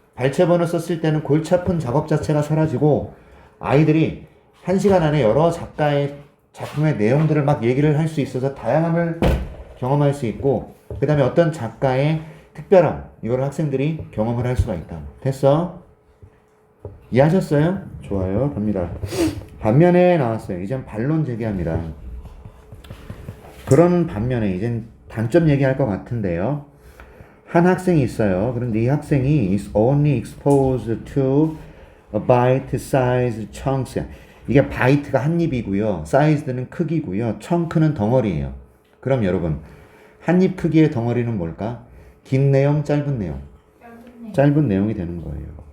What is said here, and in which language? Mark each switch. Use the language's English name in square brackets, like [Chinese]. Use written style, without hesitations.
[Korean] 발췌본을 썼을 때는 골치 아픈 작업 자체가 사라지고 아이들이 1시간 안에 여러 작가의 작품의 내용들을 막 얘기를 할 수 있어서 다양함을 경험할 수 있고 그 다음에 어떤 작가의 특별함 이걸 학생들이 경험을 할 수가 있다. 됐어? 이해하셨어요? 좋아요. 갑니다. 반면에 나왔어요. 이젠 반론 제기합니다. 그런 반면에 이젠 단점 얘기할 것 같은데요. 한 학생이 있어요. 그런데 이 학생이 [English] is only exposed to a bite-sized chunks. [Korean] 이게 바이트가 한 입이고요. 사이즈는 크기고요. 청크는 덩어리예요. 그럼 여러분, 한 입 크기의 덩어리는 뭘까? 긴 내용, 짧은 내용. 짧은 내용이 되는 거예요.